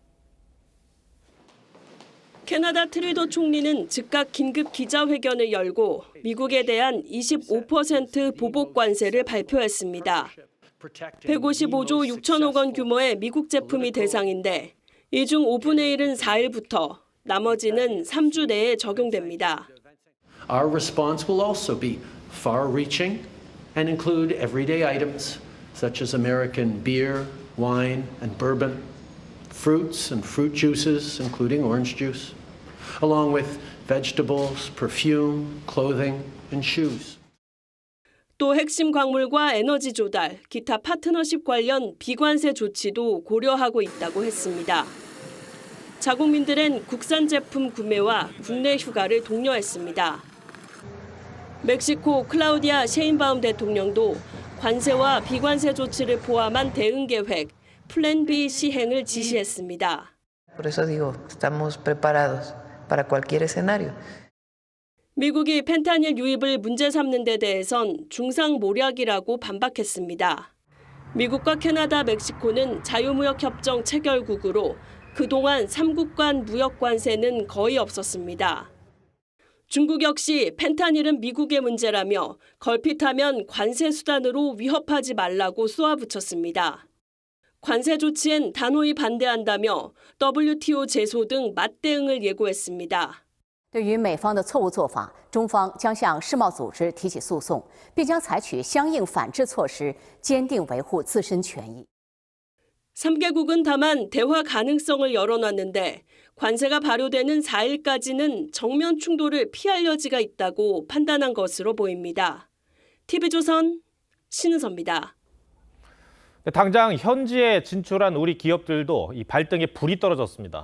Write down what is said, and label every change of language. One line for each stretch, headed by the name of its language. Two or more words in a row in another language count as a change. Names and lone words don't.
Korean: 캐나다 트루도 총리는 즉각 긴급 기자회견을 열고 미국에 대한 25% 보복 관세를 발표했습니다. 155조 6천억 원 규모의 미국 제품이 대상인데 이 중 5분의 1은 4일부터, 나머지는 3주 내에 적용됩니다.
English: Our response will also be far-reaching and include everyday items such as American beer, wine, and bourbon, fruits and fruit juices, including orange juice, along with vegetables, perfume, clothing, and shoes.
Korean: 또 핵심 광물과 에너지 조달, 기타 파트너십 관련 비관세 조치도 고려하고 있다고 했습니다. 자국민들은 국산 제품 구매와 국내 휴가를 독려했습니다. 멕시코 클라우디아 셰인바움 대통령도 관세와 비관세 조치를 포함한 대응 계획, 플랜 B 시행을 지시했습니다.
Spanish: Por eso digo, estamos preparados para cualquier escenario.
Korean: 미국이 펜타닐 유입을 문제 삼는 데 대해선 중상모략이라고 반박했습니다. 미국과 캐나다, 멕시코는 자유무역협정 체결국으로 그동안 3국 간 무역 관세는 거의 없었습니다. 중국 역시 펜타닐은 미국의 문제라며 걸핏하면 관세 수단으로 위협하지 말라고 쏘아붙였습니다. 관세 조치엔 단호히 반대한다며 WTO 제소 등 맞대응을 예고했습니다.
Chinese: 对于美方的错误做法，中方将向世贸组织提起诉讼，并将采取相应反制措施，坚定维护自身权益。
Korean: 3개국은 다만 대화 가능성을 열어놨는데 관세가 발효되는 4일까지는 정면 충돌을 피할 여지가 있다고 판단한 것으로 보입니다. TV조선 신은서입니다. 당장 현지에 진출한 우리 기업들도 이 발등에 불이 떨어졌습니다.